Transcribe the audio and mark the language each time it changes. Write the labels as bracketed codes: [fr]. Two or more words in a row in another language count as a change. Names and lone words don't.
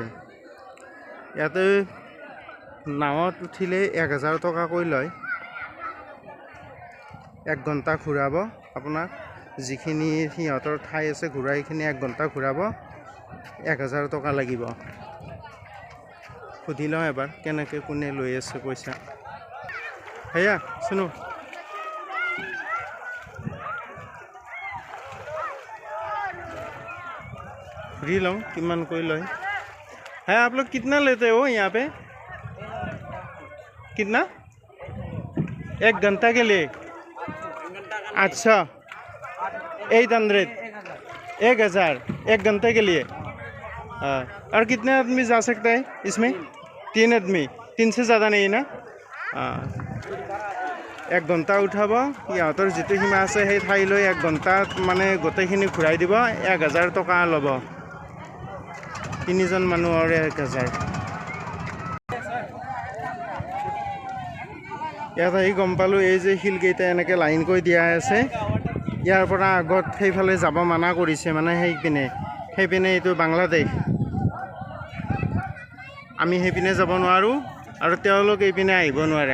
[as] ইয়াতে নাৱত উঠিলে 1000 টকাকৈ লয়, 1 ঘণ্টা ঘূৰাব আপোনাক, যিখিনি সিহঁতৰ ঠাই আছে ঘূৰাইখিনি 1 ঘণ্টা ঘূৰাব, 1000 টকা লাগিব। সুধি লওঁ এবাৰ কেনেকৈ কোনে লৈ আছে পইচা। সেয়া শুনো, [hi] सुधी लूँ कि लय है। आप लोग कितना लेते हो यहाँ पे? कितना? 1 घंटा के लिए? अच्छा 800, 1000 1 घंटे के लिए। और कितने आदमी जा सकता है इसमें? 3 आदमी, 3 से ज़्यादा नहीं ना। [as] 1 ঘণ্টা উঠাব, ইহঁতৰ যি সীমা আছে সেই ঠাইলৈ 1 ঘণ্টাত মানে গোটেইখিনি ঘূৰাই দিব, 1000 টকা ল'ব। 3 জন মানুহৰ 1000। ইয়াত আহি গম পালোঁ এই যে শিলকেইটা এনেকৈ লাইন কৰি দিয়া আছে, ইয়াৰ পৰা আগত সেইফালে যাব মানা কৰিছে, মানে সেইপিনে এইটো বাংলাদেশ, আমি সেইপিনে যাব নোৱাৰোঁ আৰু তেওঁলোক এইপিনে আহিব নোৱাৰে।